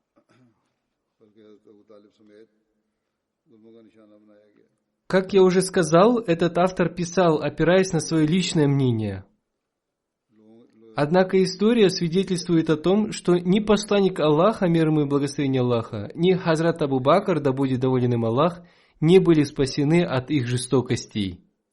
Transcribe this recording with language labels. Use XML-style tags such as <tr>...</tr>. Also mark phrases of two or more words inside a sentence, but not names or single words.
<ur>बल्कि हज़रत अबू तालिब समेत जुल्मों का निशाना बनाया गया।</ur> <ru>Как я уже сказал, этот автор писал, опираясь на свое личное мнение. Однако история свидетельствует о том, что ни посланник Аллаха, мир ему и благословение Аллаха, ни Хазрат Абу Бакр, да будет доволен им Аллах, не были спасены от их жестокостей.</ru>